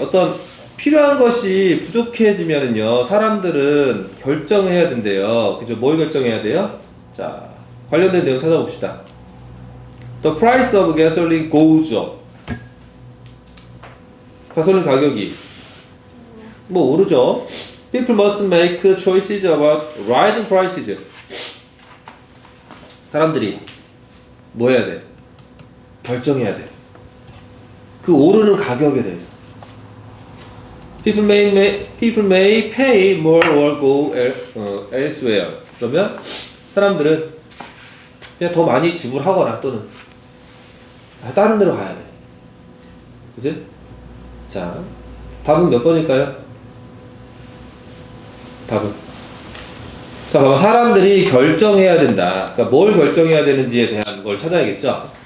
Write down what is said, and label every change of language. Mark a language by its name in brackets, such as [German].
[Korean] 어떤 필요한 것이 부족해지면은요, 사람들은 결정해야 된대요. 그죠? 뭘 결정해야 돼요? 자, 관련된 내용 찾아봅시다. [English] The price of gasoline goes up. [Korean] 가솔린 가격이 뭐 오르죠. [English] People must make choices about rising prices. [Korean] 사람들이 뭐 해야 돼? 결정해야 돼. 그 오르는 가격에 대해서. [English] People may pay more or go elsewhere. [Korean] 그러면 사람들은 그냥 더 많이 지불하거나 또는 다른 데로 가야 돼. 그치? 자, 답은 몇 번일까요? 답은. 자, 봐봐. 사람들이 결정해야 된다. 그러니까 뭘 결정해야 되는지에 대한 걸 찾아야겠죠?